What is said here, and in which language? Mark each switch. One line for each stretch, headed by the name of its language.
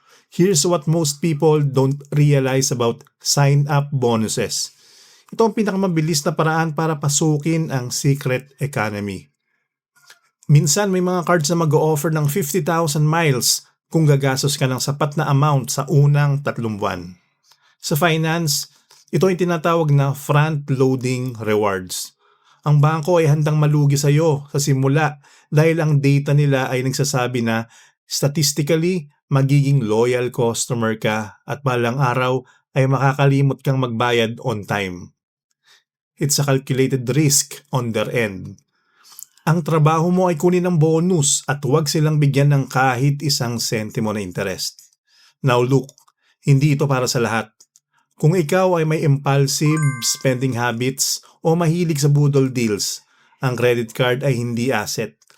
English: Here's what most people don't realize about sign-up bonuses.
Filipino: Ito ang pinakamabilis na paraan para pasukin ang secret economy. Minsan may mga cards na mag-o-offer ng 50,000 miles kung gagastos ka ng sapat na amount sa unang 3 buwan. Sa finance, ito ay tinatawag na front-loading rewards. Ang bangko ay handang malugi sa iyo sa simula dahil ang data nila ay nagsasabi na statistically magiging loyal customer ka at balang araw ay makakalimot kang magbayad on time.
English: It's a calculated risk on their end.
Filipino: Ang trabaho mo ay kunin ng bonus at huwag silang bigyan ng kahit isang sentimo na interest.
English: Now look,
Filipino: hindi ito para sa lahat. Kung ikaw ay may impulsive spending habits o mahilig sa budol deals, ang credit card ay hindi asset.